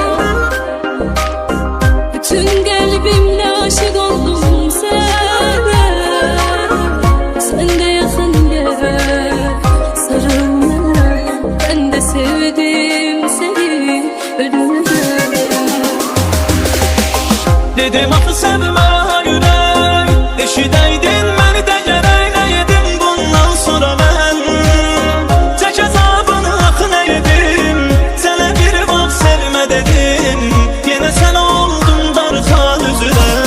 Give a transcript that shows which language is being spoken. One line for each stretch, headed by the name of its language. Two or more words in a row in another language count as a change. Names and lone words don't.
Turkish: Bütün kalbimle aşık oldum sana. Sen de yakın gel, sarıl bana. Ben de sevdim seni ölümüne.
Azerbaijani: Dedim axı sevmə ürək, eşidəydin məni də gərək nəyədim bundan sonra mən. Çək əzabını axı nəyədim, sənə bir vaxt sevmə dedim, yenə sən oldun darxan üzünə.